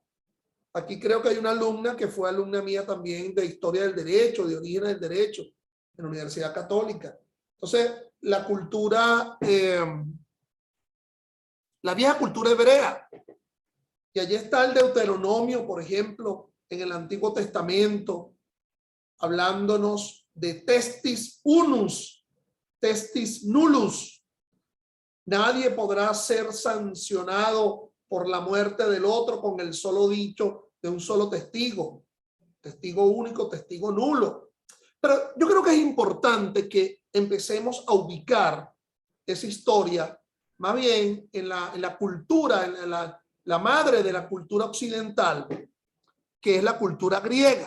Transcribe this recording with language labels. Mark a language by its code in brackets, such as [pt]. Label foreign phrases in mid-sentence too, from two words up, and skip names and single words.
[es] Aquí creo que hay una alumna que fue alumna mía también de Historia del Derecho, de Orígenes del Derecho, en la Universidad Católica. Entonces, la cultura, la vieja cultura hebrea. Y allí está el Deuteronomio, por ejemplo, en el Antiguo Testamento, hablándonos de [la] testis unus, testis nullus, [es] Nadie podrá ser sancionado por la muerte del otro con el solo dicho de un solo testigo. Testigo único, testigo nulo. Pero yo creo que es importante que empecemos a ubicar esa historia más bien en la cultura, en la madre de la cultura occidental, que es la cultura griega.